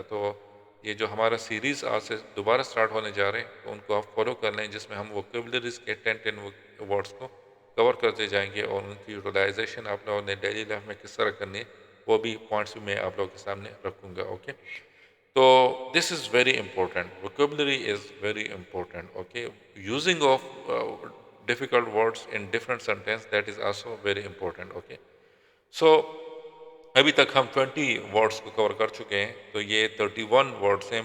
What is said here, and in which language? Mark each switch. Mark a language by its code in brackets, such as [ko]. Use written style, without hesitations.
[ur] تو یہ جو ہمارا سیریز آج سے دوبارہ سٹارٹ ہونے جا رہے ہیں، تو ان کو آپ فالو کر لیں، جس میں ہم ووکیبلریز کے 10 ورڈز کو کور کرتے جائیں گے، اور ان کی یوٹیلائزیشن آپ لوگوں نے ڈیلی لائف میں کس طرح کرنی ہے وہ بھی پوائنٹس بھی میں آپ لوگوں کے سامنے رکھوں گا. [en] Okay, تو this is very important. Vocabulary is very important. Okay, using of difficult words in different sentence, that is also very important. Okay, so [ur] ابھی تک ہم 20 ورڈس کو کور کر چکے ہیں، تو یہ 31 ورڈس ہیں.